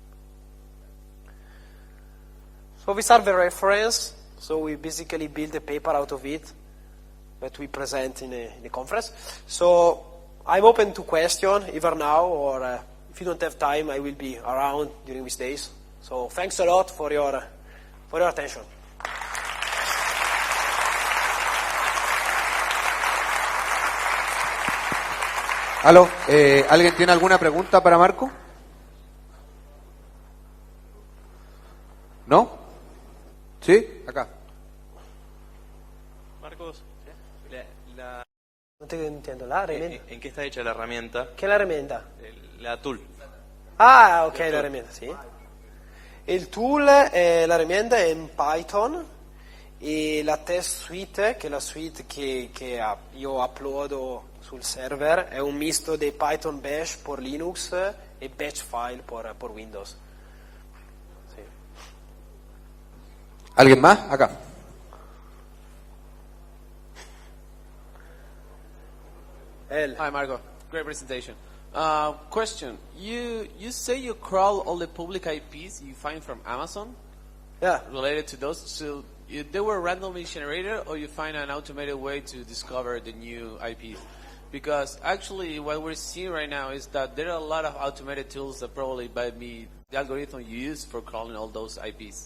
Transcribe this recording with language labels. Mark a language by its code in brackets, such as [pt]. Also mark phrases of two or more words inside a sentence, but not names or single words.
[en] So these are the reference. So we basically build a paper out of it that we present in a conference. So I'm open to question, either now or if you don't have time, I will be around during these days. So thanks a lot for your attention. [es] Aló, ¿alguien tiene alguna pregunta para Marco? ¿No? ¿Sí? Acá. Marcos, No te entiendo, la herramienta. ¿En qué está hecha la herramienta? ¿Qué es la herramienta? La tool. Ah, ok, la herramienta, [it] sì. Il tool, [es] la herramienta [it] è in Python, e la [en] test suite, [it] che è la suite che io uploado sul server, è un misto di Python Bash per Linux e [en] batch file [it] per Windows. Sì. [es] ¿Alguien más? Acá. [en] Hi, Marco. Great presentation. Question: You say you crawl all the public IPs you find from Amazon? Yeah. Related to those, so they were randomly generated, or you find an automated way to discover the new IPs? Because actually what we're seeing right now is that there are a lot of automated tools that probably might be the algorithm you use for crawling all those IPs.